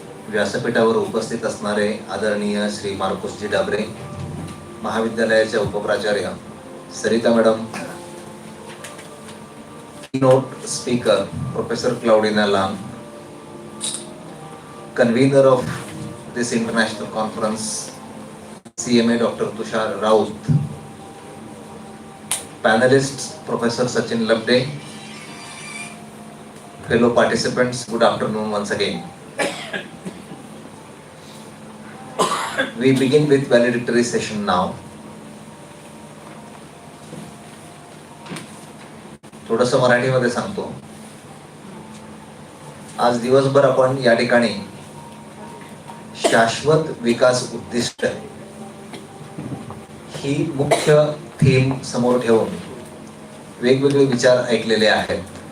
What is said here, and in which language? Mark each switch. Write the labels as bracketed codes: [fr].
[mr] व्यासपीठावर उपस्थित असणारे आदरणीय श्री मार्कुसजी डाबरे, महाविद्यालयाचे उपप्राचार्य Sarita madam, keynote speaker professor क्लाउडिना long, [en] convener of this international conference [mr] CMA doctor Tushar Raut, panellist professor Sachin Labade, [en] fellow participants, good afternoon once again. We begin with valedictory session now. [mr] थोडंसं मराठीमध्ये सांगतो. आज दिवसभर आपण या ठिकाणी शाश्वत विकास उद्दिष्ट ही मुख्य थीम समोर ठेवून वेगवेगळे विचार ऐकलेले आहेत.